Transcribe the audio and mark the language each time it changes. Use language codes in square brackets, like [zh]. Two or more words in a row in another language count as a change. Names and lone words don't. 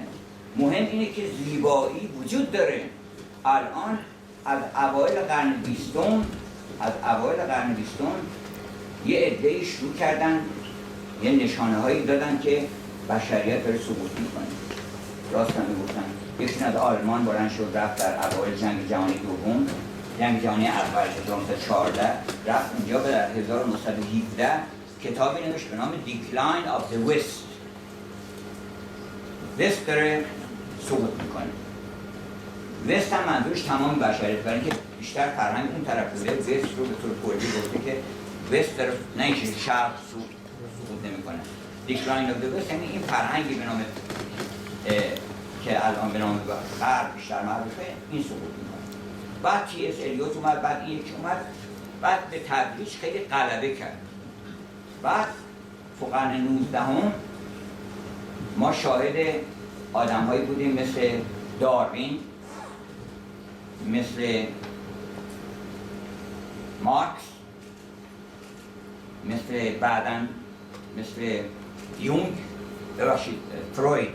[fa] مهم اینه که زیبایی وجود داره. الان از اوایل قرن 20 یه عده‌ای شروع کردن یه نشانه هایی دادن که بشریت داره سقوط میکنه. راست هم میگفتن. یکی از آلمان بلند شد رفت در اوایل جنگ جهانی دوم، جنگ جهانی اول 1914 رفت اونجا به در 1917 کتابی نوشت به نام [en] Decline of the West. [fa] وست داره سقوط میکنه. وست هم منظورش تمام بشریت، برای اینکه بیشتر فرهنگ اون طرف بوده. وست رو به طور کلی گفته که وست داره نه اینکه شرق سقوط نمیکنه. [en] Decline of the West [fa] یعنی این فرهنگی به نام که الان به نام غرب بیشتر معروفه، این سقوط میکنه. بعد تی اس الیوت اومد، بعد این یکی اومد، بعد به تدریج خیلی غلبه کرد. بعد تو قرن 19 ما شاهد آدم‌هایی بودیم مثل داروین، مثل مارکس، مثل بعداً مثل یونگ، ببخشید فروید.